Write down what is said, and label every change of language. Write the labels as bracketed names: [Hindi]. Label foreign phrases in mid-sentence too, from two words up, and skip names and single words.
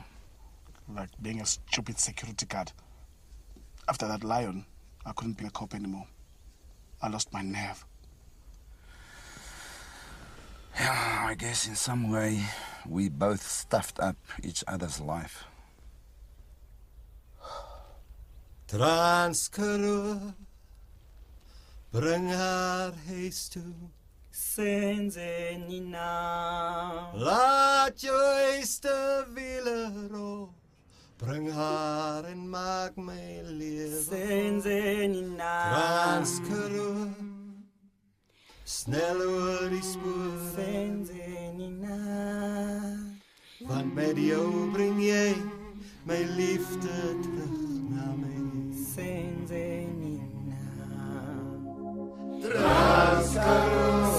[English] Like being a stupid security guard. After that lion, I couldn't be a cop anymore. I lost my nerve. Yeah, I guess in some way, we both stuffed up each other's life. [Afrikaans] Transkaroo, bring haar huis toe. Senze Nina. Laat jou eerste wiele rol. Bring haar en maak my lewe. Senze Nina. Transkaroo, snel oor die spoor. Senze Nina. Want met jou bring jy my liefde terug na my. Senze Nina. Transkaroo,